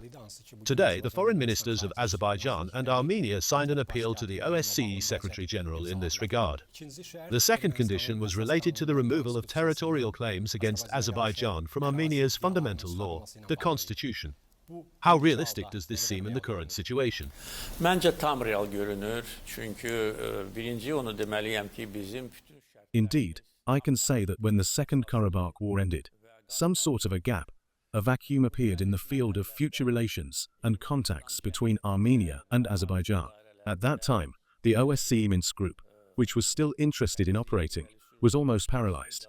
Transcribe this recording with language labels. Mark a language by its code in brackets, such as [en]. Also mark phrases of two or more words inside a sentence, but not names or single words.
[en] Today, the foreign ministers of Azerbaijan and Armenia signed an appeal to the OSCE Secretary-General in this regard. The second condition was related to the removal of territorial claims against Azerbaijan from Armenia's fundamental law, the Constitution. How realistic does this seem in the current situation? [az] Məncə tam real görünür. Çünki birinci onu deməliyəm ki, bizim [en] Indeed, I can say that when the Second Karabakh War ended, some sort of a gap, a vacuum appeared in the field of future relations and contacts between Armenia and Azerbaijan. At that time, the OSCE Minsk group, which was still interested in operating, was almost paralyzed.